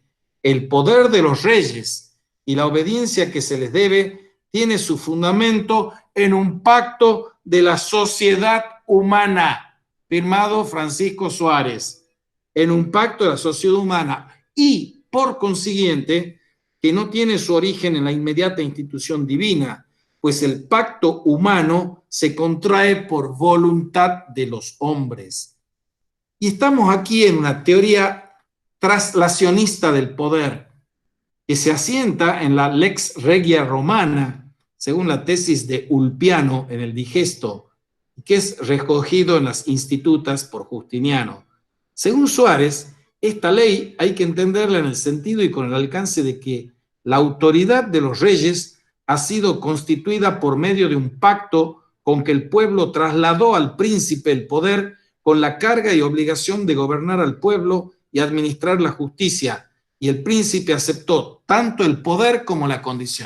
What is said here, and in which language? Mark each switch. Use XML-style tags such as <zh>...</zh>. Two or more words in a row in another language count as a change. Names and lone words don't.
<es>el poder de los reyes y la obediencia que se les debe tiene su fundamento en un pacto de la sociedad humana, firmado Francisco Suárez, en un pacto de la sociedad humana y, por consiguiente, que no tiene su origen en la inmediata institución divina, pues el pacto humano se contrae por voluntad de los hombres. Y estamos aquí en una teoría traslacionista del poder, que se asienta en la</es> <la>lex regia romana,</la> <es>según la tesis de Ulpiano en el Digesto, que es recogido en las Institutas por Justiniano. Según Suárez, esta ley hay que entenderla en el sentido y con el alcance de que la autoridad de los reyes ha sido constituida por medio de un pacto con que el pueblo trasladó al príncipe el poder con la carga y obligación de gobernar al pueblo y administrar la justicia, y el príncipe aceptó tanto el poder como la condición.</es>